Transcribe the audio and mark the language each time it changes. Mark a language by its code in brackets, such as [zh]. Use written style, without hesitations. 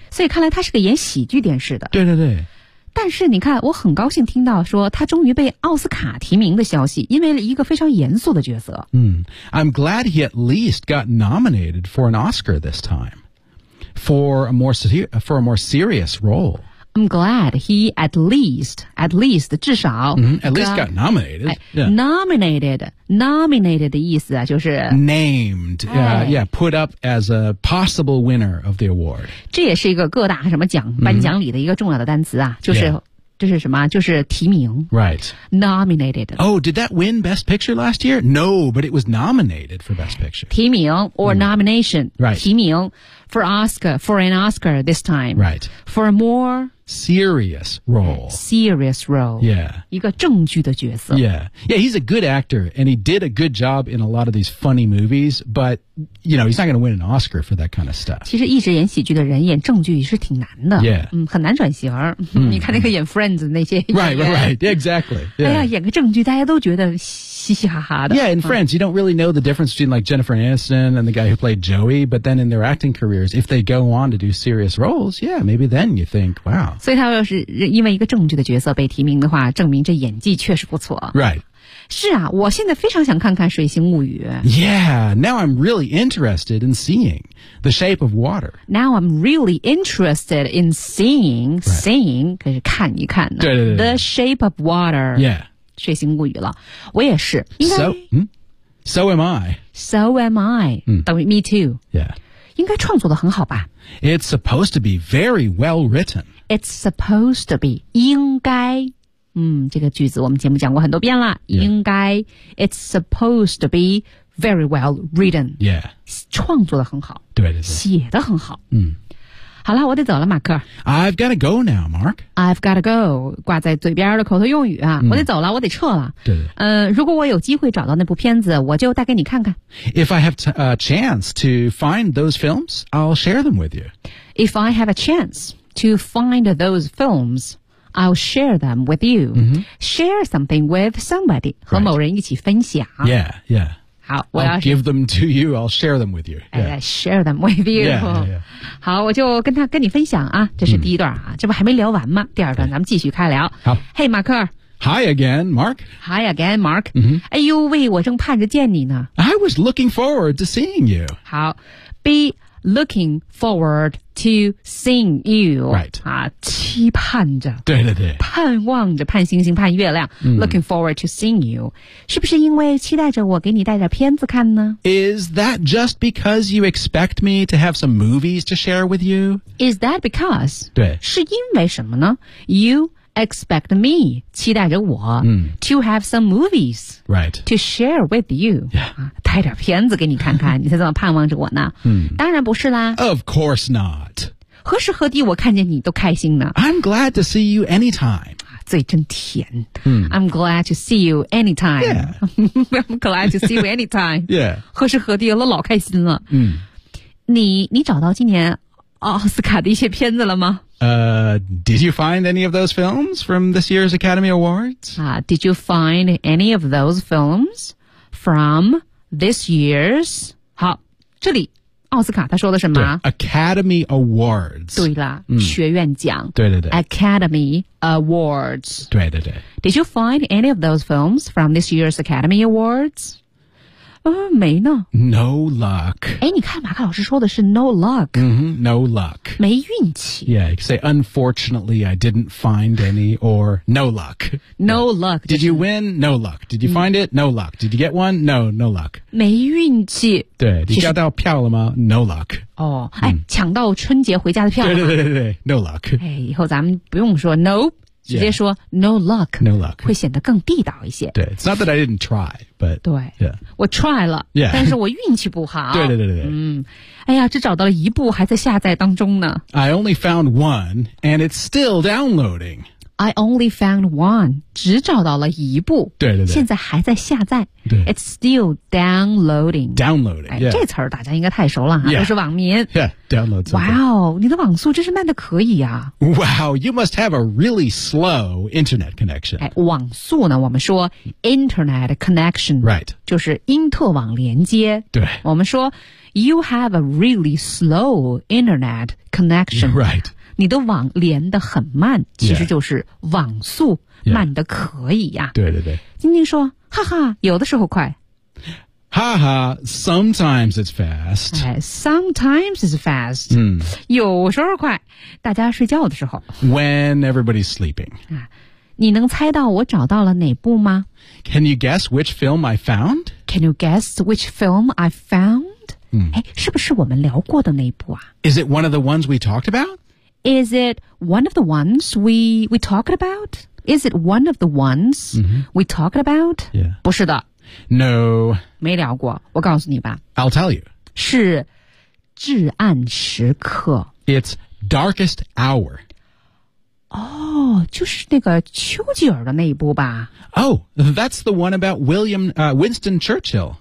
[zh] 所以看来他是个演喜剧电视的，对对对，但是你看我很高兴听到说他终于被奥斯卡提名的消息，因为一个非常严肃的角色， [en] 嗯 ,I'm glad he at least got nominated for an Oscar this time, for a more serious role. I'm glad he at least 至少、 at least got nominated、 [zh] nominated 的意思啊就是 [en] named、put up as a possible winner of the award, [zh] 这也是一个各大什么奖颁奖礼的一个重要的单词啊、就是、 [en] yeah. [zh] 就是什么就是提名 [en] Right Nominated Oh, did that win Best Picture last year? No, but it was nominated for Best Picture 提名 or nomination Right 提名 For Oscar For an Oscar this time Right For a more Serious role Serious role Yeah [zh] 一个正剧的角色 [en] Yeah Yeah, he's a good actor And he did a good job in a lot of these funny movies But, you know, he's not going to win an Oscar for that kind of stuff [zh] 其实一直演喜剧的人演正剧是挺难的 [en] Yeah、 [zh] 很难转型、你看那个演 Friends 那些 [en] Right, exactly、yeah. [zh] 哎呀演个正剧大家都觉得嘻嘻哈哈的 [en] Yeah, in Friends,、you don't really know the difference between like Jennifer Aniston and the guy who played Joey But then in their acting careers, if they go on to do serious roles Yeah, maybe then you think, wow [zh] 所以他要是因为一个正剧的角色被提名的话，证明这演技确实不错。 [en] Right. [zh] 是啊，我现在非常想看看《水形物语》。 [en] Yeah, now I'm really interested in seeing The Shape of Water. Now I'm really interested in seeing,、right. seeing, [zh] 可是看一看呢。对对对对。 [en] The Shape of Water. Yeah. [zh] 水形物语了。我也是。 [en] So,、So am I. So am I.、等于 me too. Yeah. [zh] 应该创作得很好吧。 [en] It's supposed to be very well written. It's supposed to be, 应该。 [zh] 这个句子我们节目讲过很多遍了、 [en] yeah. 应该。It's supposed to be very well written. Yeah. [zh] 创作得很好。对对对。写得很好。好了我得走了马克。 [en] I've gotta go now, Mark. I've gotta go, [zh] 挂在嘴边的口头用语啊。我得走了我得撤了。对。如果我有机会找到那部片子我就带给你看看。 [en] If I have a chance to find those films, I'll share them with you. If I have a chance. To find those films, I'll share them with you.、Share something with somebody,、 [zh] 和某人一起分享。 [en] Yeah, yeah. [zh] 好 [en] I'll give them to you, I'll share them with you.、 yeah. Share them with you. Yeah, yeah. [zh] 好我就跟你分享啊这是第一段啊、这不还没聊完吗第二段咱们继续开聊。好 [en] Hey, Mark. Hi again, Mark. Hi again, Mark.、 mm-hmm. [zh] 哎呦喂我正盼着见你呢。 [en] I was looking forward to seeing you. 好 be looking forward to seeing you. Right. [zh] 啊期盼着。对对对。盼望着盼星星盼月亮。 [en] Looking forward to seeing you. [zh] 是不是因为期待着我给你带点片子看呢 [en] Is that just because you expect me to have some movies to share with you? Is that because? [zh] 对。是因为什么呢 [en] You expect me, [zh] 期待着我、 [en] to have some movies. Right. To share with you. Yeah.、 [zh] 拍点片子给你看看你才这么盼望着我呢、当然不是啦 [en] Of course not [zh] 何时何地我看见你都开心呢 [en] I'm glad to see you anytime [zh] 嘴真甜、 [en] I'm glad to see you anytime、 yeah. I'm glad to see you anytime 、yeah. [zh] 何时何地我老开心了、你找到今年奥斯卡的一些片子了吗 [en] did you find any of those films from this year's Academy Awards?、 did you find any of those films from... This year's [zh] 好，这里奥斯卡他说的什么 [en] ？Academy Awards。 [zh] 对了、学院奖。对对对。 [en] Academy Awards。 [zh] 对对对。 [en] Did you find any of those films from this year's Academy Awards？ [zh] 没呢。 [en] No luck。 [zh] 哎，你看马克老师说的是 no luck。 [en] No luck。 [zh] 没运气。 [en] Yeah, you say unfortunately I didn't find any or no luck. No luck. Did you win? No luck. Did you find it? No luck. Did you get one? No, no luck. [zh] 没运气。对，你抓到票了吗 ？ [en] No luck. [zh] 哦，哎，抢到春节回家的票了。对对对对对 ， [en] No luck. [zh] 哎，以后咱们不用说 no， 直接说 no luck。 [en] No luck [zh] 会显得更地道一些。 [en] 对 ，It's not that I didn't try, but [zh] 对， [en] yeah. [zh] 我 try 了， [en] yeah. [zh] 但是我运气不好。对对对对对。哎呀，只找到了一部，还在下载当中呢。 [en] I only found one, and it's still downloading. I only found one, 只找到了一部 [zh] 对对对现在还在下载 [en] It's still downloading. Downloading,、yeah. [zh] 这词儿大家应该太熟了、 [en] yeah. [zh] 都是网民 [en] Yeah, download something. [zh] Wow, 你的网速真是慢得可以啊 [en] Wow, you must have a really slow internet connection. [zh] 网速呢我们说 internet connection. [en] Right. [zh] 就是因特网连接对我们说 [en] you have a really slow internet connection. Right. [zh] 你的网连得很慢其实就是网速慢得可以呀、对对对晶晶说哈哈有的时候快 [en] 哈哈 sometimes it's fast、 sometimes it's fast、 [zh] 有时候快大家睡觉的时候 [en] when everybody's sleeping、 [zh] 你能猜到我找到了哪部吗 [en] can you guess which film I found can you guess which film I found、 [zh] 是不是我们聊过的那部啊 [en] is it one of the ones we talked about Is it one of the ones we talked about? Is it one of the ones、mm-hmm. we talked about? Yeah. [zh] 不是的。 [en] No. [zh] 没聊过。我告诉你吧。 [en] I'll tell you. [zh] 是至暗时刻。 [en] It's darkest hour. [zh] 哦、oh, 就是那个丘吉尔的那一部吧。 [en] Oh, that's the one about William,、Winston Churchill.